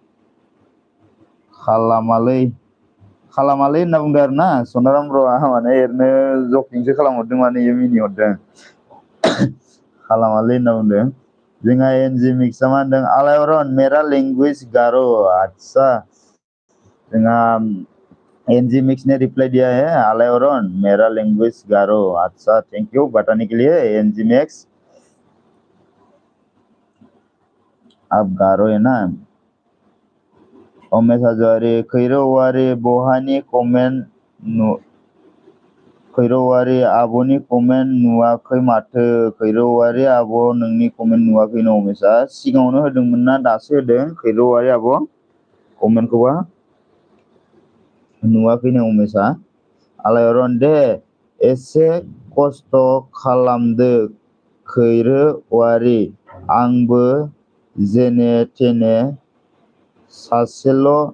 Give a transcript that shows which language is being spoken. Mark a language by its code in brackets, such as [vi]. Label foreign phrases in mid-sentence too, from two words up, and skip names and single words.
[brx] होनना बुंदों आरो ना सनाराम ब्र'आ माने एरैनो जकिंसो खालामहरदों माने इयो मिनिहरदों खालामालै होनना बुंदों जोंहा एनजि मिक्सआ मा होनदों आलायरन [hi] मेरा लैंग्वेज गारो आच्छा [brx] जोंहा एनजी मिक्स [hi] ने रिप्लाई दिया है [brx] आलायरन [hi] मेरा लैंग्वेज गारो अच्छा [en] thank you [hi] बताने के लिए [brx] एनजी मिक्स [hi] आप गारो है ना [brx] उमेश हाजवारी खैरौवारि बहानि कमेन्ट खैरौवारि आब'नि कमेन्ट नुवाखै माथो खैरौवारि आब' नोंनि कमेन्ट नुवाखैनो उमेशआ सिगाङावनो होदोंमोन ना दासो होदों खैरौवारि आब' कमेन्टखौबा नुवाखैनो उमेशआ आलायरन दे एसे खस्थ' खालामदो खैरौवारि आंबो जेने थेने सासेल'